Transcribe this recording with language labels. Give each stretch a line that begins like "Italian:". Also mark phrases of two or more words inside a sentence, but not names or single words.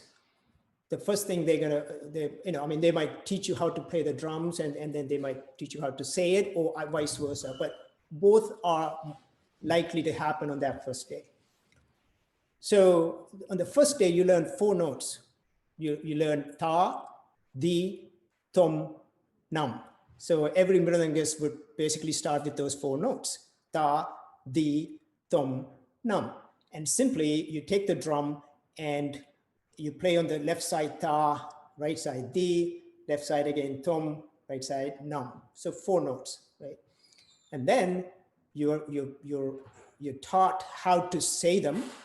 English: The first thing they might teach you how to play the drums and then they might teach you how to say it or vice versa, but both are likely to happen on that first day. So on the first day, you learn 4 notes. You learn ta, di, tom, nam. So every mridangist would basically start with those 4 notes. Ta, di, tom, nam. And simply you take the drum and you play on the left side ta, right side di, left side again tom, right side nam. So 4 notes, right? And then you're taught how to say them.